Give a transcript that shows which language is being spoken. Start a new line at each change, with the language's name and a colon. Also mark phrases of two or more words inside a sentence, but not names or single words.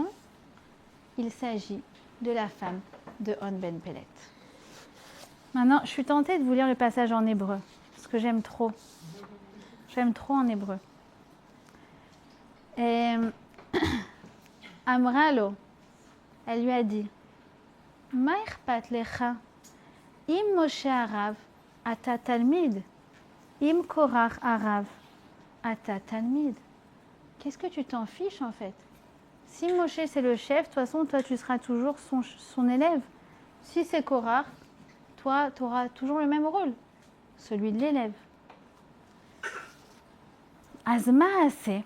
French: Il s'agit de la femme de On Ben Pellet. Maintenant, je suis tentée de vous lire le passage en hébreu, parce que j'aime trop. J'aime trop en hébreu. Et Amralo, elle lui a dit,
Aramaic: מאי נפקא לך, אי משה רב את תלמיד, אי קרח רב את תלמיד.
French: Qu'est-ce que tu t'en fiches en fait? Si Moshe c'est le chef, de toute façon, toi tu seras toujours son élève. Si c'est Korach, toi tu auras toujours le même rôle, celui de l'élève. Azma assez.